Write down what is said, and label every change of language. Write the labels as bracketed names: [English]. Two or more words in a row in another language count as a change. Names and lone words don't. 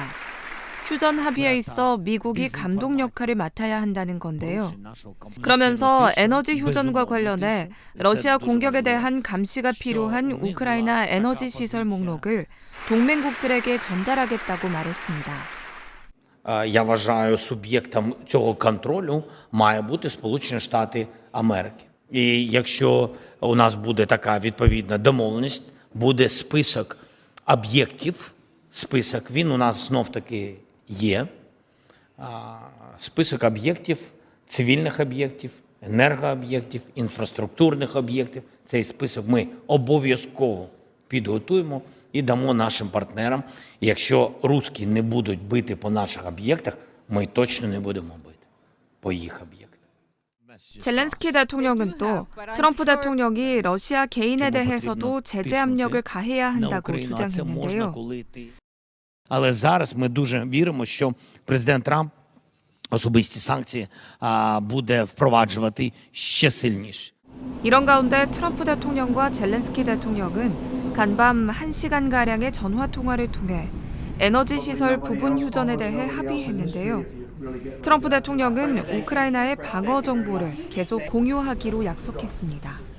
[Korean] 휴전 합의에 있어 미국이 감독 역할을 맡아야 한다는 건데요. 그러면서 에너지 휴전과 관련해 러시아 공격에 대한 감시가 필요한 우크라이나 에너지 시설 목록을 동맹국들에게 전달하겠다고 말했습니다. [Ukrainian] Я вважаю, суб'єктом цього контролю має бути Сполучені Штати Америки. І якщо у нас буде така відповідна домовленість, буде список об'єктів, він у нас знов-таки є, список об'єктів, цивільних об'єктів, енергооб'єктів, інфраструктурних об'єктів. Цей список ми обов'язково підготуємо і дамо нашим партнерам. І якщо русські не будуть бити по наших об'єктах, ми точно не будемо бити по їх об'єктах. [Korean] 젤렌스키 대통령은 또 트럼프 대통령이 러시아 개인에 대해서도 제재 압력을 가해야 한다고 주장했는데요. [Ukrainian] Але зараз ми дуже віримо, що президент Трамп особисті санкції буде впроваджувати ще сильніше. [Korean] 이런 가운데 트럼프 대통령과 젤렌스키 대통령은 간밤 1시간가량의 전화 통화를 통해 에너지 시설 부분 휴전에 대해 합의했는데요. 트럼프 대통령은 우크라이나의 방어 정보를 계속 공유하기로 약속했습니다.